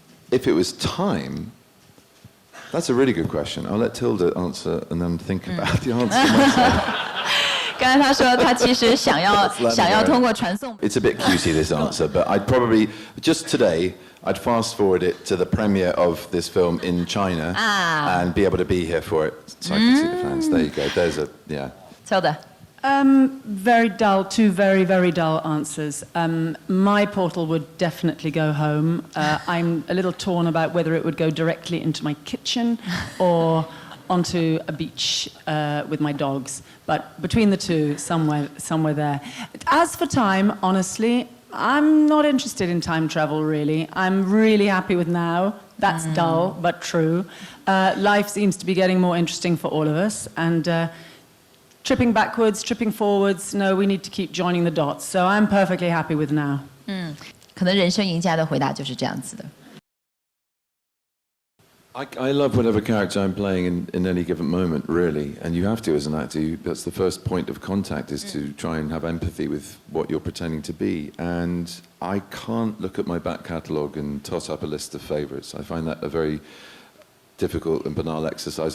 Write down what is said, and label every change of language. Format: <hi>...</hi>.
<en>If it was time. That's a really good question. I'll let Tilda answer and then think about the answer myself.</en> <zh>刚才他说他其实想要通过传送。</zh> <en>It's a bit cutesy, this answer, but I'd probably, just today, I'd fast forward it to the premiere of this film in China and be able to be here for it so I could see the fans. There you go. There's Tilda. Very dull, two very, very dull answers. My portal would definitely go home. I'm a little torn about whether it would go directly into my kitchen or onto a beach with my dogs. But between the two, somewhere there. As for time, honestly, I'm not interested in time travel, really. I'm really happy with now. That's dull, but true. Life seems to be getting more interesting for all of us. And tripping backwards, tripping forwards, no, we need to keep joining the dots. So I'm perfectly happy with now.</en> <zh>可能人生赢家的回答就是这样子的。</zh> <en>I love whatever character I'm playing in any given moment, really. And you have to, as an actor, that's the first point of contact, is to try and have empathy with what you're pretending to be. And I can't look at my back catalogue and toss up a list of favourites. I find that a very difficult and banal exercise.</en>